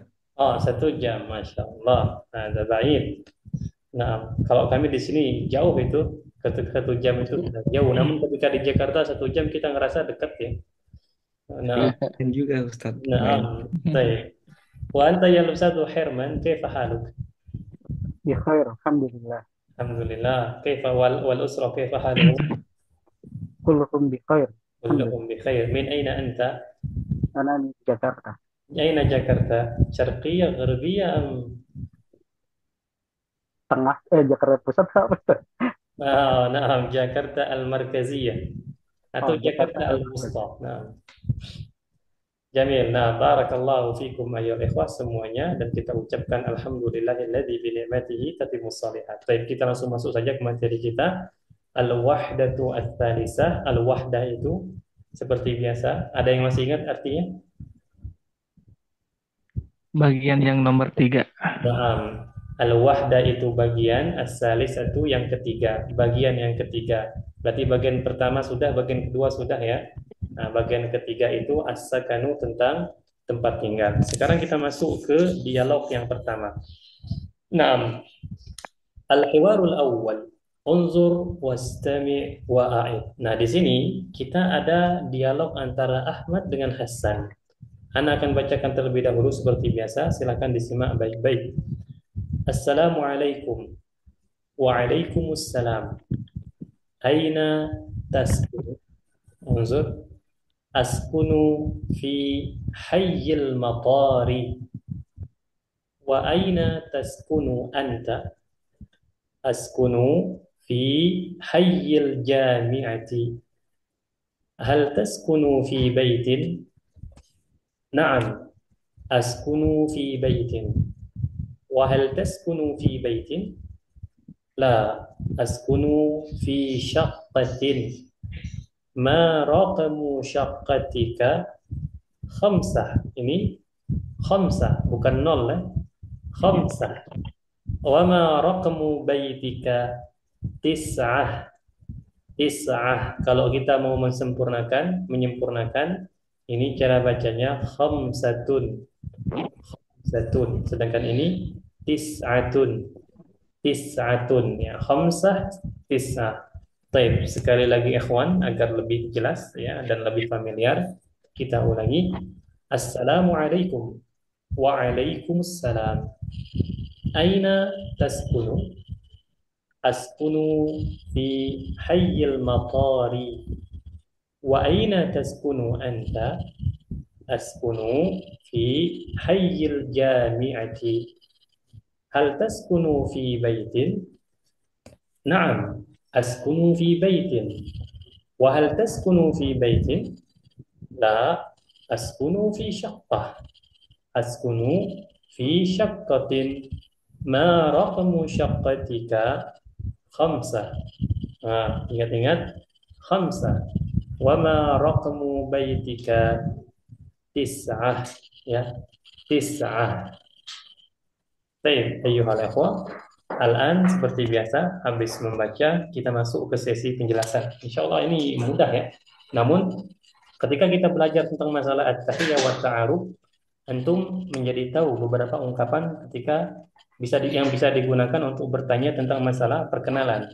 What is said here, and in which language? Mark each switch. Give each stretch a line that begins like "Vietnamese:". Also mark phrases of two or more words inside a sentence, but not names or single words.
Indonesian: Oh, 1 jam,
Arabic: ما شاء الله.
Indonesian: Nah, ada baik. Nah, kalau kami di sini jauh itu, 1 jam itu sudah jauh. Namun ketika di Jakarta 1 jam kita ngerasa dekat ya. Nah, Dan juga Ustadz. Lumayan. nah, baik.
Arabic: وأنت يا أستاذ Herman, كيف حالك? بخير الحمد لله. Alhamdulillah. كيف والأسرة كيف حالهم? كلكم بخير الحمد لله. كلهم بخير. من أين أنت? أنا من جاكرتا. Aina Jakarta? شرقية، غربية أم?
Indonesian: Tengah Jakarta Pusat apa Ustaz? Nah, Jakarta Al-Markaziyah atau Jakarta Jakarta Al-Wusta. Nah. Jamil. Nah,
Arabic: بارك الله فيكم أيها الإخوة
Indonesian: semuanya dan kita ucapkan
Arabic: الحمد لله الذي بنعمته تتم الصالحات.
Indonesian: Baik, kita langsung masuk saja ke materi kita.
Arabic: الوحدة الثالثة.
Indonesian: Al-wahdah itu seperti biasa. Ada yang masih ingat artinya? Bagian yang nomor 3. Naam. Al-wahdah itu bagian, ats-tsalisatu yang ketiga, bagian yang ketiga. Berarti bagian pertama sudah, bagian kedua sudah ya. Nah, bagian ketiga itu as-sakanu tentang tempat tinggal. Sekarang kita masuk ke dialog yang pertama.
Arabic: نعم. الحوار الأول. انظر واستمع وأعد.
Indonesian: Nah, di sini kita ada dialog antara Ahmad dengan Hasan. Ana akan bacakan terlebih dahulu seperti biasa. Silakan disimak baik-baik.
Arabic: السلام عليكم. وعليكم السلام. أين تسكن؟ انظر. أسكن في حي المطار. وأين تسكن أنت? أسكن في حي الجامعة. هل تسكن في بيت؟ نعم. أسكن في بيت. وهل تسكن في بيت? لا. أسكن في شقة. ما رقم شقتك? Khamsah.
Indonesian: Ini khamsah, bukan nol ya.
Arabic: Khamsah. وما رقم بيتك? تسعة. تسعة.
Indonesian: Kalau kita mau menyempurnakan, ini cara bacanya khamsatun. Khamsatun. Sedangkan ini tis'atun.
Arabic: تسعة. Ya، خمسة، تسعة.
Indonesian: Baik, sekali lagi ikhwan agar lebih jelas ya dan lebih familiar kita ulangi.
Arabic: السلام عليكم. وعليكم السلام. أين تسكن? أسكن في حي المطار. وأين تسكن أنت? أسكن في حي الجامعة. هل تسكن في بيت? نعم. أسكن في بيت. وهل تسكن في بيت? لا. أسكن في شقة. أسكن في شقة. ما رقم شقتك? Khamsah.
Indonesian: Nah, ingat-ingat. Khamsah.
Arabic: وما رقم بيتك؟ تسعة.
Indonesian: Ya.
Arabic: تسعة.
Indonesian: Baik,
Arabic: أيها الإخوة.
Indonesian: Al-an seperti biasa, habis membaca, kita masuk ke sesi penjelasan.
Arabic: إن شاء الله
Indonesian: ini mudah ya. Namun, ketika kita belajar tentang masalah
Arabic: التحية والتعارف,
Indonesian: antum menjadi tahu beberapa ungkapan ketika yang bisa digunakan untuk bertanya tentang masalah perkenalan.